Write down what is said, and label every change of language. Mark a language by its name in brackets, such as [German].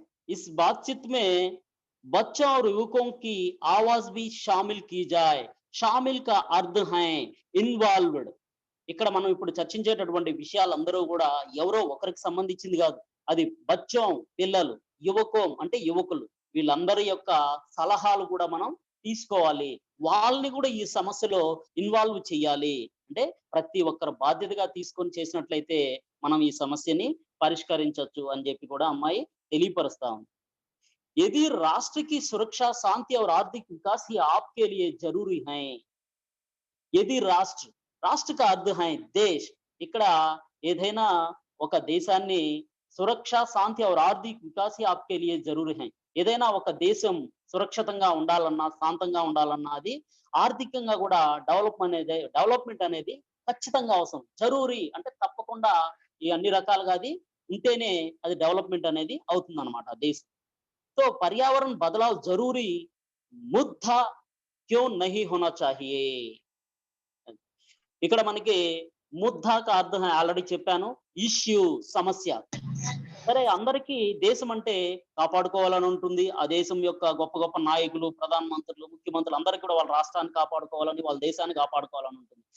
[Hindi] इस बातचीत में बच्चों और युवकों की आवाज भी शामिल की जाए. शामिल का अर्थ है ఇన్వాల్వ్డ్. [Telugu] ఇక్కడ మనం ఇప్పుడు చర్చించేటటువంటి విషయాలందరూ కూడా ఎవరో ఒకరికి సంబంధించింది కాదు. అది బచ్చం పిల్లలు, యువకం అంటే యువకులు, వీళ్ళందరి యొక్క సలహాలు కూడా మనం తీసుకోవాలి. వాళ్ళని కూడా ఈ సమస్యలో ఇన్వాల్వ్ చేయాలి. అంటే ప్రతి ఒక్కరు బాధ్యతగా తీసుకొని చేసినట్లయితే మనం ఈ సమస్యని పరిష్కరించవచ్చు అని చెప్పి కూడా అమ్మాయి తెలియపరుస్తా ఉంది. [Hindi] यदि राष्ट्र की सुरक्षा, शांति और आर्थिक विकास ही आपके लिए जरूरी है. यदि రాష్ట్ర का अर्थ है దేశ్. [Telugu] ఇక్కడ ఏదైనా ఒక దేశాన్ని [Hindi] సురక్ష శాంతి और ఆర్థిక వికాస్ ही आपके लिए जरूरी है. [Telugu] ఏదైనా ఒక దేశం సురక్షితంగా ఉండాలన్నా, శాంతంగా ఉండాలన్నా అది ఆర్థికంగా కూడా డెవలప్మెంట్ అనేది ఖచ్చితంగా అవసరం. జరూరీ అంటే తప్పకుండా ఈ అన్ని రకాలుగా అది ఉంటేనే అది డెవలప్మెంట్ అనేది అవుతుందన్నమాట ఆ దేశం. [Hindi] तो पर्यावरण बदलाव जरूरी मुद्दा क्यों नहीं होना चाहिए. [Telugu] ఇక్కడ మనకి ముద్దాక అర్థం ఆల్రెడీ చెప్పాను. ఇష్యూ, సమస్య. సరే, అందరికీ దేశం అంటే కాపాడుకోవాలని ఉంటుంది. ఆ దేశం యొక్క గొప్ప గొప్ప నాయకులు, ప్రధాన మంత్రులు, ముఖ్యమంత్రులు అందరికీ కూడా వాళ్ళ రాష్ట్రాన్ని కాపాడుకోవాలని, వాళ్ళ దేశాన్ని కాపాడుకోవాలని ఉంటుంది.